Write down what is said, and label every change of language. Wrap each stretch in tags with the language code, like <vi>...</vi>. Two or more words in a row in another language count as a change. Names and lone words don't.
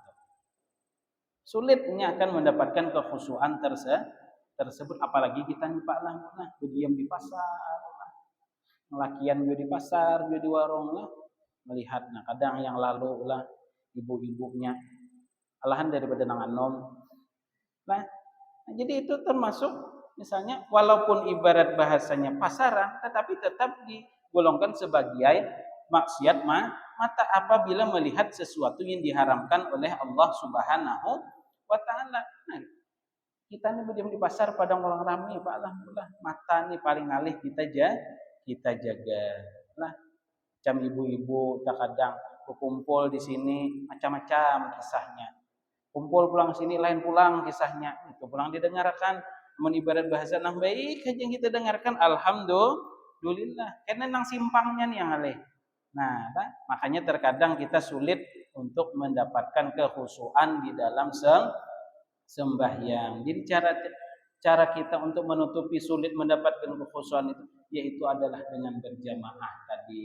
<id>Sulitnya akan mendapatkan kekhusyuan tersebut, apalagi kita nih Pak berdiam di pasar, ngelakian di pasar, di warung lah, melihat kadang yang lalu lah ibu-ibunya alahan daripada nang anom. Nah, jadi itu termasuk misalnya walaupun ibarat bahasanya pasaran, tetapi tetap digolongkan sebagai maksiat mata apabila melihat sesuatu yang diharamkan oleh Allah Subhanahu wa ta'ala. Nah, kita nih berdiam di pasar padang orang ramai Pak mata nih paling alih kita jaga lah. Macam ibu-ibu terkadang berkumpul di sini macam-macam kisahnya.</id> <bjn>Kumpul pulang sini lain pulang kisahnya. Itu pulang didengarkan ibarat bahasa nang baik aja yang kita dengarkan, alhamdulillah. Karena nang simpangnya nih yang alih.</bjn> <id>Nah, makanya terkadang kita sulit untuk mendapatkan kekhusyuan di dalam sembahyang. Jadi cara kita untuk menutupi sulit mendapatkan kekhusyuan itu yaitu adalah dengan berjamaah tadi.</id>